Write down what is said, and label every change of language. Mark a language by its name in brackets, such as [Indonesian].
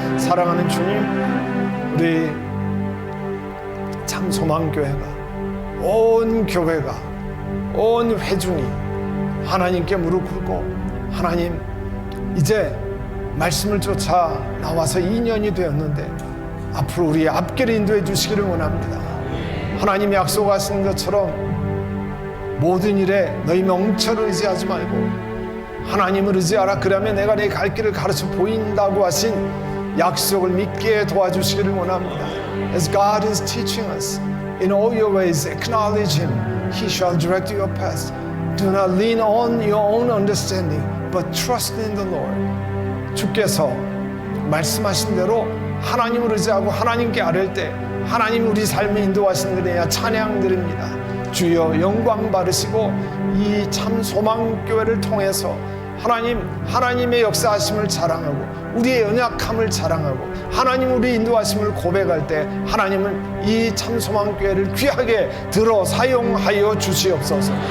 [Korean] 사랑하는 주님, 우리 참 소망교회가, 온 교회가, 온 회중이 하나님께 무릎 꿇고, 하나님 이제 말씀을 쫓아 나와서 2년이 되었는데 앞으로 우리의 앞길을 인도해 주시기를 원합니다. 하나님이 약속하신 것처럼 모든 일에 너희 명철을 의지하지 말고 하나님을 의지하라. 그러면 내가 내 갈 길을 가르쳐 보인다고 하신 약속을 믿게 도와주시기를 원합니다. [English] As God is teaching us, in all your ways acknowledge Him, He shall direct your path. Do not lean on your own understanding, but trust in the Lord. [Korean] 주께서 말씀하신 대로 하나님을 의지하고 하나님께 아뢰 때 하나님이 우리 삶을 인도하시는 것에 찬양드립니다. 주여 영광 받으시고 이 참 소망교회를 통해서 하나님의 역사하심을 자랑하고 우리의 연약함을 자랑하고 하나님 우리 인도하심을 고백할 때 하나님은 이 참 소망교회를 귀하게 들어 사용하여 주시옵소서.